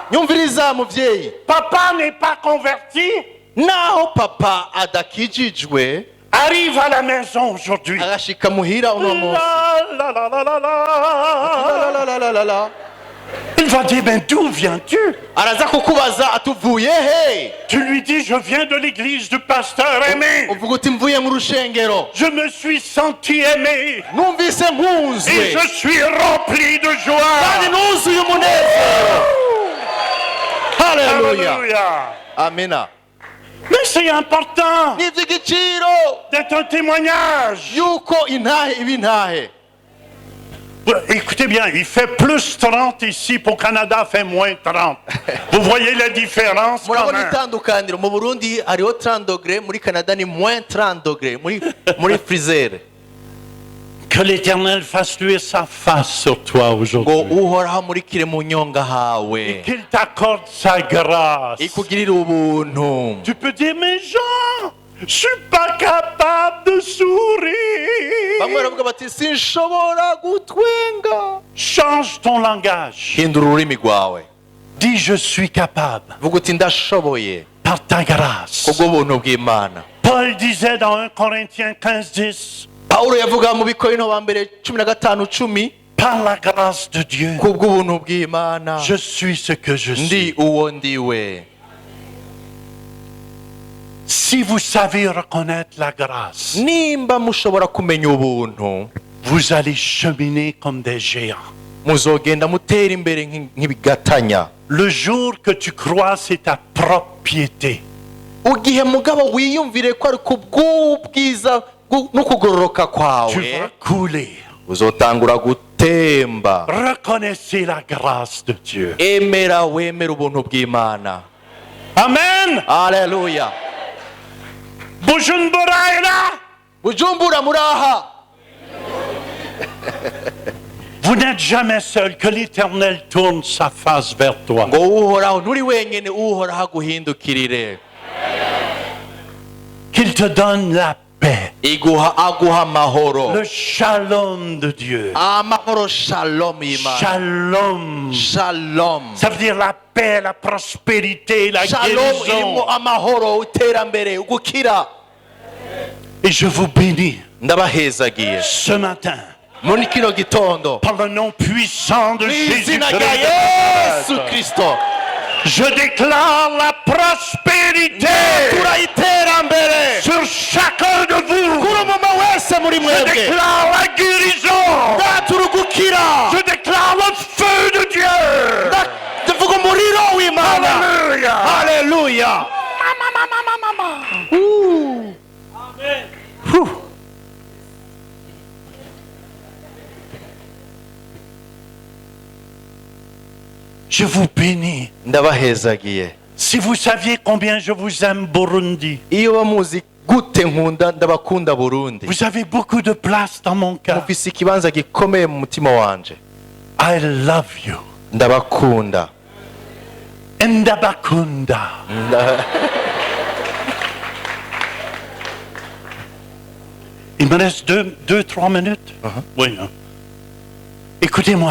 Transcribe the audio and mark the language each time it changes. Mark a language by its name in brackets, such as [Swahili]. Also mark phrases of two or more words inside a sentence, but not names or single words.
[Rundi] Nyumviriza muvyeyi, [French] Papa n'est pas converti. [Rundi] naho papa adakijijwe [French] Arrive à la maison aujourd'hui. [Rundi] agashika muhira uno munsi, La, la, la, la, la, la. la la la la la la, [French] Il va dire, mais d'où viens-tu? [Rundi] araza kukubaza atuvuye he. [French] Tu lui dis, je viens de l'église du pasteur aimé. [Rundi] Uvuga uti mvuye mu rushengero, [French] Je me suis senti aimé. [Rundi] numvise [French] Et [Rundi] nkunzwe [French] je suis rempli de joie. [Rundi] kandi nuzuye umunezero. Haleluya, [French] Alléluia. [Rundi] amina. [French] Mais c'est important [Rundi] Ni iby'igiciro [French] d'être un témoignage. [Rundi] yuko intahe iba intahe. [French] Écoutez bien, il fait plus 30 ici, pour Canada fait moins 30. Vous voyez la différence quand [Rundi] Murabona [French] même. [Rundi] itandukaniro, mu Burundi hariho 30 dogre, muri Canada ni moins 30 dogre, muri frizere. [French] Que l'Éternel fasse luire sa face sur toi [Rundi] Ngo [French] aujourd'hui. [Rundi] uhoraho amurikire mu nyonga hawe, [French] Qu'il t'accorde sa grâce. [Rundi] ikugirire ubuntu. [French] Tu peux dire, mais Jean, je suis pas capable de [Rundi] Bamwe [French] sourire. [Rundi] baravuga bati sinshobora gutwenga. [French] Change ton langage. [Rundi] Hindura ururimi rwawe, [French] Dis, je suis capable [Rundi] vuga uti ndashoboye [French] par ta grâce. [Rundi] kubw'ubuntu bw'Imana. [French] Paul disait dans 1 Corinthiens 15:10, [Rundi] Pawulo yavuga mu Bikorinto ba mbere 15:10, [French] par la grâce de Dieu, [Rundi] kubw'ubuntu bw'Imana [French] je suis ce que je [Rundi] ndi [French] suis. [Rundi] uwo ndiwe. [French] Si vous savez reconnaître la grâce, [Rundi] Nimba mushobora kumenya ubuntu, [French] vous allez cheminer comme des géants. [Rundi] muzogenda mutera imbere nk'ibigatanya. [French] Le jour que tu crois c'est ta propre piété, [Rundi] Ugihe mugabo wiyumvire ko ari kubw'ubwiza no kugororoka [French] tu [Rundi] kwawe, [French] vas couler. [Rundi] uzotangura gutemba. [French] Reconnaissez la grâce de Dieu. [Rundi] Emera wemera ubuntu bw'Imana. [French] Amen. [Rundi] Haleluya. [French] Bujumbura est là. [Rundi] Bujumbura muraha. [French] Vous n'êtes jamais seul, que l'Éternel tourne sa face vers toi. [Rundi] Ngo uhoraho nturi wenyene, uhoraho aguhindukirire, [French] Qu'il te donne la paix, [Rundi] aguha amahoro. [French] le shalom de Dieu. [Rundi] Amahoro, shalom y'Imana. [French] Shalom. [Rundi] Shalom. [French] Ça veut dire la paix, la prospérité, la [Rundi] Shalom [French] guérison. [Rundi] irimo amahoro, iterambere, ugukira. [French] Et je vous bénis [Rundi] Ndabahezagiye [French] ce matin [Rundi] muri kino gitondo [French] par le nom puissant de [Rundi] mu izina rya [French] Jésus-Christ. [Rundi] Yesu Kristo. [French] Je déclare la prospérité [Rundi] Tura iterambere [French] sur chacun de vous. [Rundi] kuri umuma wese muri [French] Je [Rundi] mwebwe. [French] déclare la guérison. [Rundi] Ndatura ugukira. [French] Je déclare le feu de Dieu. [Rundi] Ndavuga umuriro w'Imana. [French] Alléluia. [Rundi] Haleluya. [French] Je vous bénis. [Rundi] Ndabahezagiye. [French] Si vous saviez combien je vous aime, [Rundi] Burundi, Iyo bamuzi gute nkunda, ndabakunda Burundi. [French] vous avez beaucoup de place dans mon cœur. [Rundi] Mufise ikibanza gikomeye mu mutima wanje. [English] I love you. [Rundi] Ndabakunda. Ndabakunda. [French] Il me reste 2-3 minutes. Oui. Hein. Écoutez-moi.